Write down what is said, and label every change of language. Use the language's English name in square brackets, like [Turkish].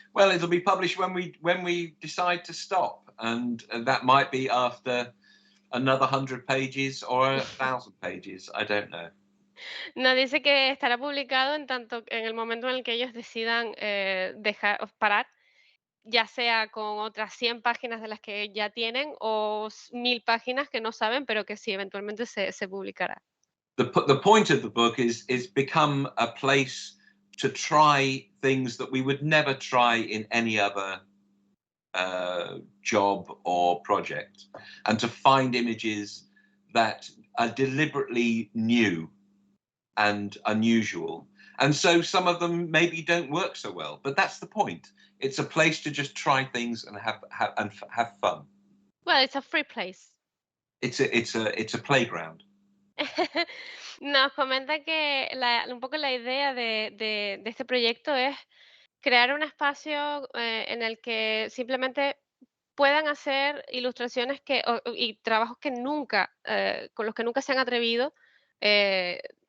[English] Well, it'll be published when we decide to stop, and that might be after another 100 pages or 1,000 pages. I don't know. [Spanish] Nos dice que estará publicado en el momento en el que ellos decidan parar, ya sea con otras 100 páginas de las que ya tienen o 1000 páginas que no saben, pero que sí, eventualmente se publicará. [English] The point of the book is become a place to try things that we would never try in any other job or project, and to find images that are deliberately new and unusual. And so some of them maybe don't work so well, but that's the point. It's a place to just try things and have fun. Well, it's a free place. It's a playground. [Spanish] Nos comenta que un poco la idea de este proyecto es crear un espacio en el que simplemente puedan hacer ilustraciones y trabajos que con los que nunca se han atrevido eh,